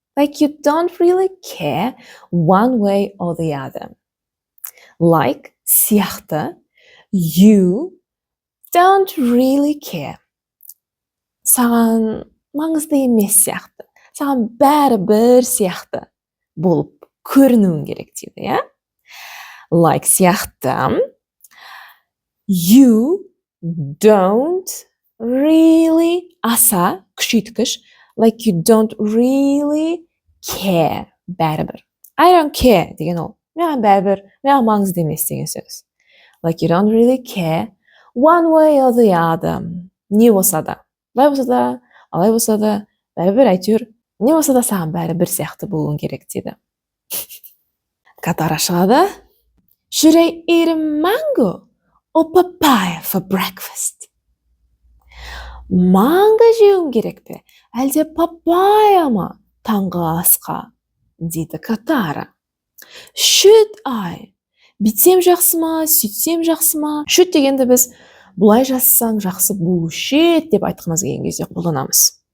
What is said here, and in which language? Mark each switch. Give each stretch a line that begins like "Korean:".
English: Like you don't really care one way or the other. Like,
Kazakh: сияқты,
English: you don't really care.
Kazakh: Саған маңызды емес сияқты. Саған бәрі бір сияқты болып көрінуің керек дейді, иә?
English: Like
Kazakh: сияқты,
English: you don't really,
Kazakh: аса, күшейткіш,
English: like you don't really care,
Kazakh: бәрібір.
English: I don't care
Kazakh: деген ол. Маған бәрібір, маған маңызды емес деген сөз.
English: Like you don't really care one way or the other.
Kazakh: Не болса да, былай болса да, алай болса да, бәрібір әйтеуір, не болса да саған бәрі бір сияқты болуың керек дейді. Катара шығады.
English: Should I eat a mango or papaya for breakfast?
Kazakh: Манго жеуім керек пе? Әлде папайя ма таңғы асқа? Дейді Катара.
English: Should I?
Kazakh: Битсем жақсы ма, сөйтсем жақсы ма? Should дегенді біз бұлай жазсаң жақсы болушы еді деп айтқымыз келген кезде қолданамыз.